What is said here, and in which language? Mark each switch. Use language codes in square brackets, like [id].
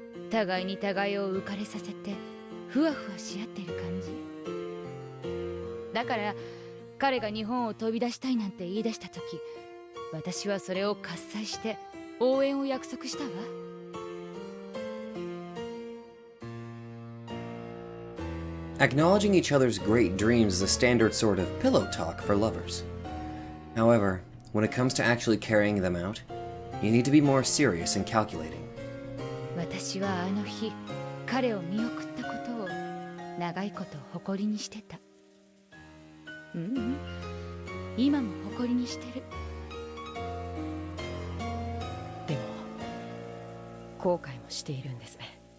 [ja] 互いに互いを浮かれさせてふわふわし合ってる感じだから、彼が日本を飛び出したいなんて言い出した時、私はそれを喝采して応援を約束したわ。 [en] Acknowledging each other's great dreams is a standard sort of pillow talk for lovers. However, when it comes to actually carrying them out, you need to be more serious and calculating. [ja] 私はあの日、彼を見送ったことを長いこと誇りにしてた。今も誇りにしてる。でも後悔もしているんですね。